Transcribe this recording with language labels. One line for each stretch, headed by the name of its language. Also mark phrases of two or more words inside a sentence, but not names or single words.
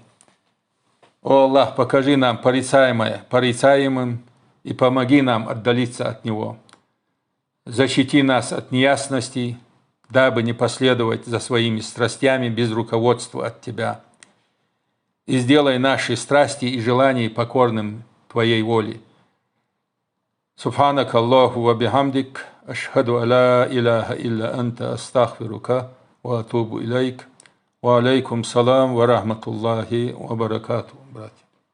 Russian: О Аллах, покажи нам порицаемое порицаемым, и помоги нам отдалиться от него. Защити нас от неясностей, дабы не последовать за своими страстями без руководства от Тебя. И сделай наши страсти и желания покорным Твоей воле.
Arabic: سبحانك اللهم وبحمدك أشهد أن لا إله إلا أنت أستغفرك وأتوب إليك. وعليكم السلام ورحمة الله وبركاته,
Russian: братья.